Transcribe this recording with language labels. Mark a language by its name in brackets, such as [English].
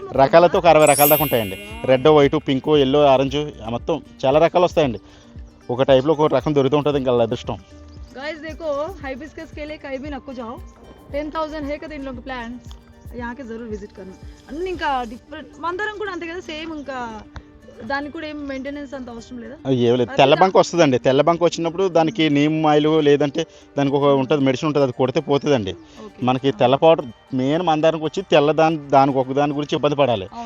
[Telugu] రకాలతో ఒక 60 రకాల దాకా ఉంటాయండి. Red, white, pink, yellow, orange మొత్తం చాలా రకాలు వస్తాయండి. ఒక టైప్లో ఒక రకం దొరుకుతూ ఉంటుంది, ఇంకా అదృష్టం. [Hindi] गाइस देखो हाइबिस्कस के लिए कहीं भी नको जाओ, 10,000 है కదా इन लोग प्लांट्स, यहाँ के जरूर विजिट करना. [Telugu] అన్ని ఇంకా డిఫరెంట్ మందరం కూడా అంతే కదా సేమ్. ఇంకా దానికి కూడా ఏం మెయింటెనెన్స్ అంత అవసరం లేదా? ఏం లేదు. తెల్ల బంక్ వస్తుందండి. తెల్ల బంక్ వచ్చినప్పుడు దానికి నీమ్ ఆయిల్ లేదంటే దానికి ఒక ఉంటుంది, మెడిసిన్ ఉంటుంది, అది కొడితే పోతుందండి. మనకి తెల్ల పౌడర్ మెయిన్ మందానికి వచ్చి తెల్ల దానికి ఒక దాని గురించి ఇబ్బంది పడాలి.